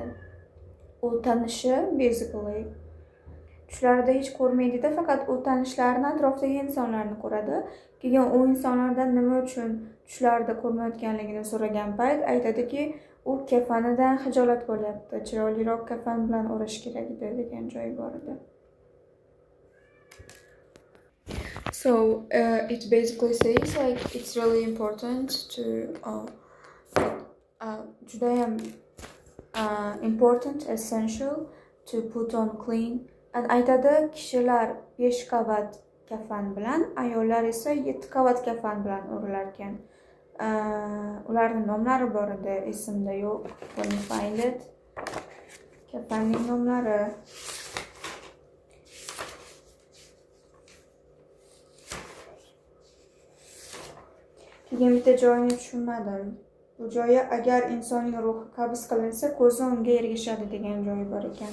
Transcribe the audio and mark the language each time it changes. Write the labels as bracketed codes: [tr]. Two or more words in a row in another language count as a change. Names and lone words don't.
[uz] U tanishi basically tushlarida hech ko'rmaydi-da, faqat u tanishlarini, atrofdagi insonlarni ko'radi. Keyin u insonlardan nima uchun tushlarida ko'rmayotganligini so'ragan payt aytadiki, u kafanidan xijolat bo'lyapti, chiroyliroq kafan bilan o'rash kerak edi degan joyi bor edi. [en] So it basically says like it's really important to judayam important, essential to put on clean. [uz] Aytadi, kishilar 5 qavat kafan bilan, ayollar esa 7 qavat kafan bilan o'rilar ekan. Ularning nomlari bor edi, esimda yo'q. [en] Let me find it. [uz] Kafanning nomlari. Keyin bitta joyini tushunmadim. Bu joyi agar insonning ruhi qabz qilinsa, ko'zi unga ergashadi degan joyi bor ekan.